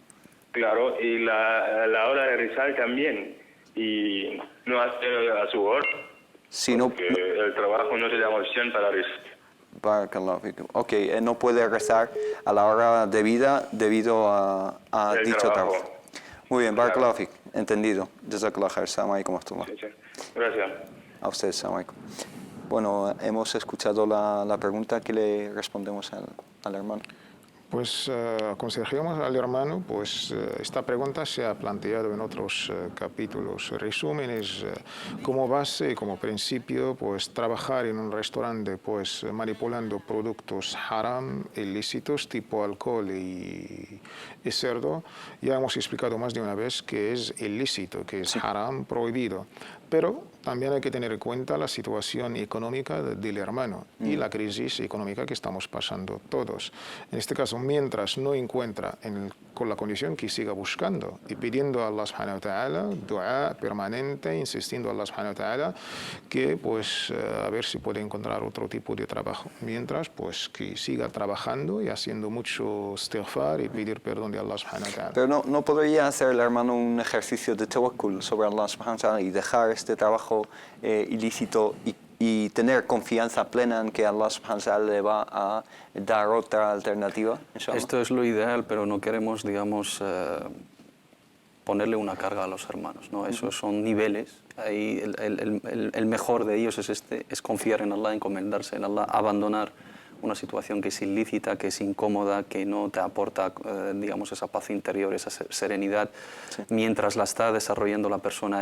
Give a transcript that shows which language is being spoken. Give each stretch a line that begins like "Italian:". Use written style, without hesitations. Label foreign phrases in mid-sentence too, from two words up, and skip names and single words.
Spanish: Claro, y la hora de rezar también. Y no hace a su hora. Si no, Porque el trabajo no te da opción para rezar.
Arabic: بارك الله فيك.
Spanish: Ok, no puede rezar a la hora debida debido a El dicho trabajo. trabajo. Muy bien,
Arabic: بارك الله فيك. Entendido. جزاك الله خير. السلام عليكم ورحمة الله.
Spanish: Sí, sí. Gracias. A ustedes,
Arabic: السلام عليكم.
Spanish: Bueno, hemos escuchado la pregunta que le respondemos al hermano. Pues aconsejamos al hermano, pues esta pregunta se ha planteado en otros capítulos. El resumen es como base y como principio, pues trabajar en un restaurante, pues manipulando productos haram, ilícitos, tipo alcohol y cerdo. Ya hemos explicado más de una vez que es ilícito, que es haram, prohibido. Pero también hay que tener en cuenta la situación económica del hermano y la crisis económica que estamos pasando todos. En este caso, mientras no encuentra con la condición que siga buscando y pidiendo a
Arabic: الله سبحانه وتعالى,
Spanish: dua permanente, insistiendo a
Arabic: الله سبحانه وتعالى,
Spanish: que pues a ver si puede encontrar otro tipo de trabajo. Mientras, pues que siga trabajando y haciendo mucho istighfar y pedir perdón de
Arabic: الله سبحانه وتعالى.
Spanish: Pero no podría hacer el hermano un ejercicio de tawakkul sobre
Arabic: الله سبحانه وتعالى
Spanish: y dejar este trabajo ilícito y tener confianza plena en que
Arabic: الله سبحانه وتعالى
Spanish: le va a dar otra alternativa, inshallah. Esto es lo ideal, pero no queremos, digamos, ponerle una carga a los hermanos, ¿no? Esos son niveles. Ahí el mejor de ellos es confiar en Allah, encomendarse en Allah, abandonar una situación que es ilícita, que es incómoda, que no te aporta, digamos, esa paz interior, esa serenidad, mientras la está desarrollando la persona.